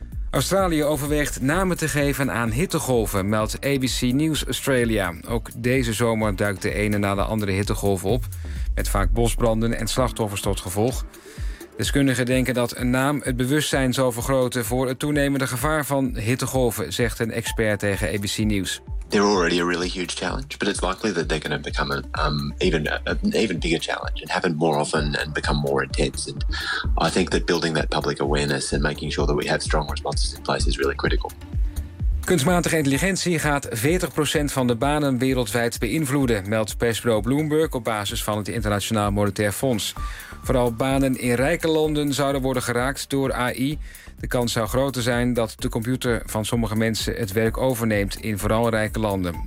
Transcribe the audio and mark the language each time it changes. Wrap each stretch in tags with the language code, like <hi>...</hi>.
<nl>Australië overweegt namen te geven aan hittegolven, meldt ABC News Australia. Ook deze zomer duikt de ene na de andere hittegolf op, met vaak bosbranden en slachtoffers tot gevolg. Deskundigen denken dat een naam het bewustzijn zal vergroten voor het toenemende gevaar van hittegolven, zegt een expert tegen ABC News.</nl> <en>They're already a really huge challenge, but it's likely that they're going to become an even bigger challenge and happen more often and become more intense. And I think that building that public awareness and making sure that we have strong responses in place is really critical.</en> <nl>Kunstmatige intelligentie gaat 40% van de banen wereldwijd beïnvloeden, meldt persbureau Bloomberg op basis van het Internationaal Monetair Fonds. Vooral banen in rijke landen zouden worden geraakt door AI. De kans zou groter zijn dat de computer van sommige mensen het werk overneemt in vooral rijke landen.</nl>